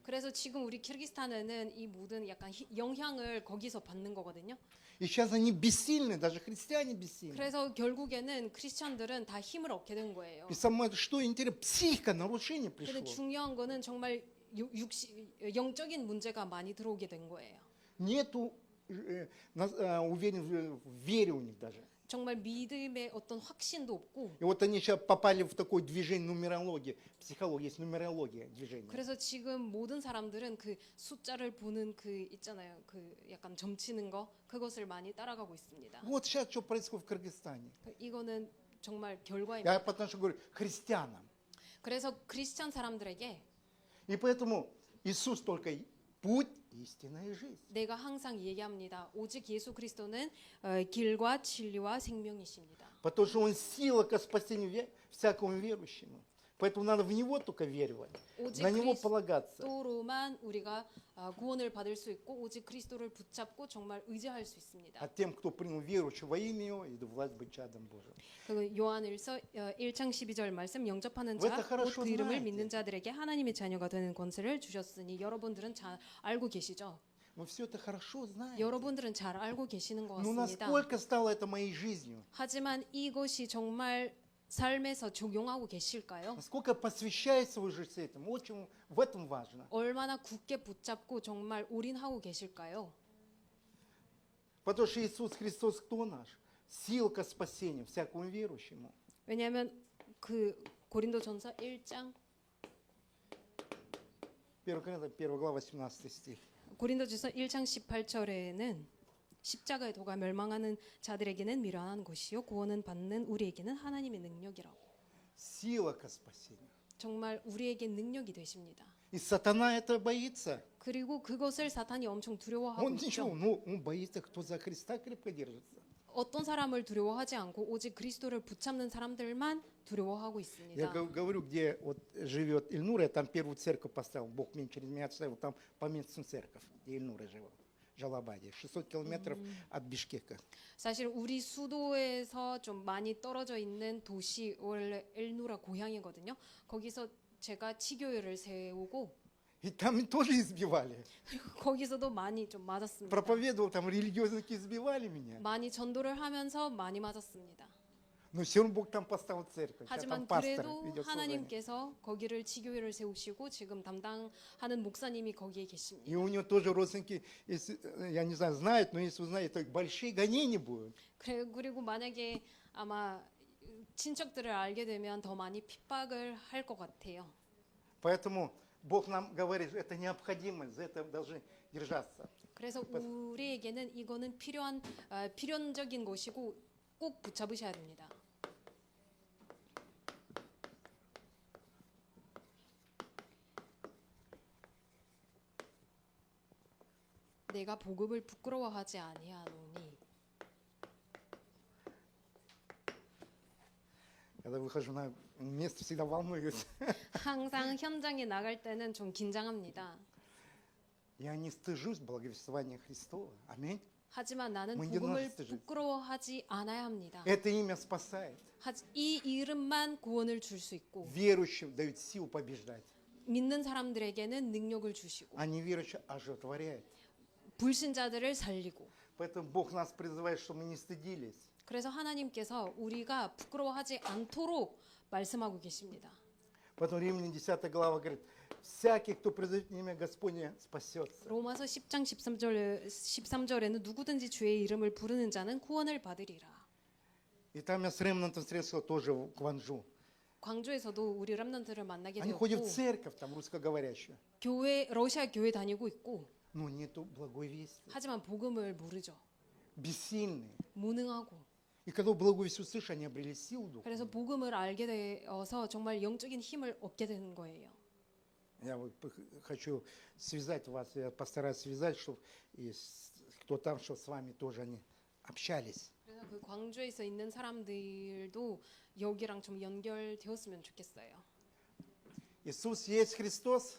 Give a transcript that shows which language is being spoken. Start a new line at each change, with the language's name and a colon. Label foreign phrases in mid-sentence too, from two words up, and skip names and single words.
Korean: 그래서 지금 우리 키르기스탄에는 이 모든 약간 영향을 거기서 받는 거거든요.
Russian: И сейчас они бессильны, даже христиане бессильны.
Korean: 그래서 결국에는 크리스천들은 다 힘을 얻게 된 거예요.
Russian: И самое, что интересно, психика, нарушение
Korean: 근데
Russian: пришло.
Korean: 중요한 거는 정말 영적인 문제가 많이 들어오게 된 거예요.
Russian: Нету уверен в вере у них даже.
Korean: 정말 믿음의 어떤 확신도 없고
Russian: И вот они сейчас попали в такое движение нумерологии. Психология есть нумерология движения.
Korean: 그래서 지금 모든 사람들은 그 숫자를 보는 그 있잖아요. 그 약간 점치는 거 그것을 많이 따라가고 있습니다.
Russian: Вот сейчас что происходит в Кыргызстане.
Korean: 이거는 정말
Russian: Я
Korean: 결과입니다.
Russian: потому что говорю христианам.
Korean: 그래서 크리스천 사람들에게
Russian: И поэтому Иисус только путь, истина и жизнь.
Korean: 내가 항상 얘기합니다. 오직 예수 그리스도는 길과 진리와 생명이십니다.
Russian: Потому что Он сила ко спасению всякому верующему. Поэтому надо в Него только веровать.
Korean: 오직
Russian: На Него полагаться.
Korean: 그리스도로만 우리가 구원을 받을 수 있고 오직 그리스도를 붙잡고 정말 의지할 수 있습니다.
Russian: А тем, кто принял веру во имя Его, и власть быть чадом Божьим.
Korean: 그 요한일서 1장 12절 말씀 영접하는 왜 다 자,
Russian: хорошо
Korean: 곧 그 이름을
Russian: знаете?
Korean: 믿는 자들에게 하나님의 자녀가 되는 권세를 주셨으니 여러분들은 잘 알고 계시죠?
Russian: Вы все это хорошо знаете.
Korean: 여러분들은 잘 알고 계시는 것
Russian: Но
Korean: 같습니다.
Russian: насколько стало это моей жизнью?
Korean: 하지만 이것이 정말 삶에서 적용하고 계실까요?
Russian: Насколько посвящает свою жизнь этому? Очень в этом важно.
Korean: 얼마나 굳게 붙잡고 정말 올인하고 계실까요?
Russian: Потому что Иисус Христос кто наш? Сила ко спасению всякому верующему.
Korean: 왜냐하면 그 고린도전서 1장
Russian: 1 Коринфянам 1 глава 18 стих.
Korean: 고린도전서 1장 18절에는 십자가의 도가 멸망하는 자들에게는 미련한 것이요 구원은 받는 우리에게는 하나님의 능력이라고.
Russian: Сила ко спасению.
Korean: 정말 우리에게 능력이 되십니다.
Russian: И сатана это боится.
Korean: 그리고 그것을 사탄이 엄청 두려워하고
Russian: Он ничего,
Korean: 있죠.
Russian: ну, он боится, кто за Христа крепко держится.
Korean: 어떤 사람을 두려워하지 않고 오직 그리스도를 붙잡는 사람들만 두려워하고
Russian: Я
Korean: 있습니다.
Russian: говорю, где вот живет Ильнура, я там первую церковь поставил. Бог мне через меня оставил там поместную церковь, где Ильнура жила. В Жалабаде, 600 километров от Бишкека.
Korean: 사실 우리 수도에서 좀 많이 떨어져 있는 도시 원래 엘누라 고향이거든요. 거기서 제가 치교회를 세우고
Russian: И там тоже избивали.
Korean: 거기서도 많이 좀 맞았습니다.
Russian: Проповедовал, там религиозники избивали меня.
Korean: 많이 전도를 하면서 많이 맞았습니다.
Russian: Но все равно Бог там поставил церковь. Сейчас
Korean: 하지만
Russian: там пастор
Korean: 그래도
Russian: ведет служение.
Korean: 하나님께서 거기를 치교회를 세우시고 지금 담당하는 목사님이 거기에 계십니다.
Russian: И у него тоже родственники, если, я не знаю, знают, но если узнают, то большие гонения будут.
Korean: 그리고 만약에 아마 친척들을 알게 되면 더 많이 핍박을 할 것 같아요.
Russian: Поэтому Бог нам говорит, это необходимо, за это должны держаться.
Korean: 그래서 우리에게는 이거는 필연적인 것이고 꼭 붙잡으셔야 됩니다. 내가 복음을 부끄러워하지 아니하노니
Russian: Когда выхожу на место, всегда волнуюсь.
Korean: 항상 현장에 나갈 때는 좀 긴장합니다.
Russian: Я не стыжусь благовествования Христова. Аминь.
Korean: 하지만 나는 뭐 이제 복음을 나왔을 때 부끄러워하지 않아야 합니다.
Russian: Это имя спасает.
Korean: 이 이름만 구원을 줄 수 있고
Russian: Верующим дают силу побеждать.
Korean: 믿는 사람들에게는 능력을 주시고
Russian: А неверующим оживотворяет.
Korean: 불신자들을 살리고
Russian: Поэтому Бог нас призывает, чтобы мы не стыдились.
Korean: 그래서 하나님께서 우리가 부끄러워하지 않도록 말씀하고 계십니다.
Russian: Поэтому Римляне 10 глава говорит, всякий, кто призовет имя Господне, спасется.
Korean: 로마서 10장 13절에는 누구든지 주의 이름을 부르는 자는 구원을 받으리라.
Russian: И там я с Ремнантом встретился тоже в Кванджу.
Korean: 광주에서도 우리 람넌트를 만나게
Russian: Они ходят в
Korean: 되었고
Russian: церковь, там русскоговорящую.
Korean: 러시아 교회 다니고 있고
Russian: Но нету благой вести.
Korean: 하지만 복음을 모르죠.
Russian: Бессильные.
Korean: 무능하고.
Russian: И когда благую весть услышали, они обрели силу духа.
Korean: 그래서 복음을 알게 되어서 정말 영적인 힘을 얻게 되는 거예요.
Russian: Я вот хочу связать вас, я постараюсь связать, чтобы кто там, что с вами тоже они общались.
Korean: 그래서 그 광주에서 있는 사람들도 여기랑 좀 연결되었으면 좋겠어요.
Russian: Иисус есть Христос,